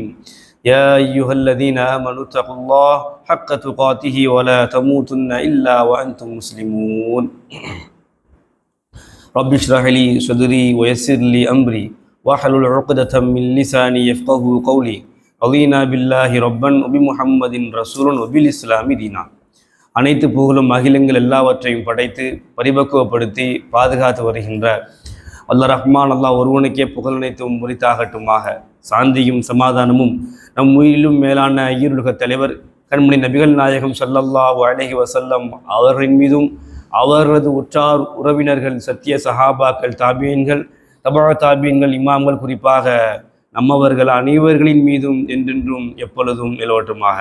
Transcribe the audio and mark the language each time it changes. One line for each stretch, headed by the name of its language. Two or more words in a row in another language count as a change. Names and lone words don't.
Arabic: يا أيها الذين آمنوا اتقوا الله حق تقاته ولا تموتن إلا وأنتم مسلمون. رب اشرح لي صدري ويسر لي أمري واحلل عقدة من لساني يفقهوا قولي. رضينا بالله ربا وبمحمد رسولا وبالإسلام دينا.
Tamil: அனைத்து புகழும் அகிலங்கள் எல்லாவற்றையும் படைத்து பரிபக்குவப்படுத்தி பாதுகாத்து வருகின்ற அல்லாஹ் ரஹ்மான் அல்லாஹ் ஒருவனுக்கே புகழ் அனைத்தும் முறித்தாகட்டுமாக. சாந்தியும் சமாதானமும் நம் உயிரிலும் மேலான ஈருலக தலைவர் கண்மணி நபிகள் நாயகம்
Arabic: صلى الله عليه وسلم
Tamil: அவர்களின் மீதும் அவரது உற்றார் உறவினர்கள் சத்திய சஹாபாக்கள் தாபியன்கள் தபா தாபியன்கள் இமாம்கள் குறிப்பாக நம்மவர்கள் அனைவர்களின் மீதும் என்றென்றும் எப்பொழுதும் நிலவட்டுமாக.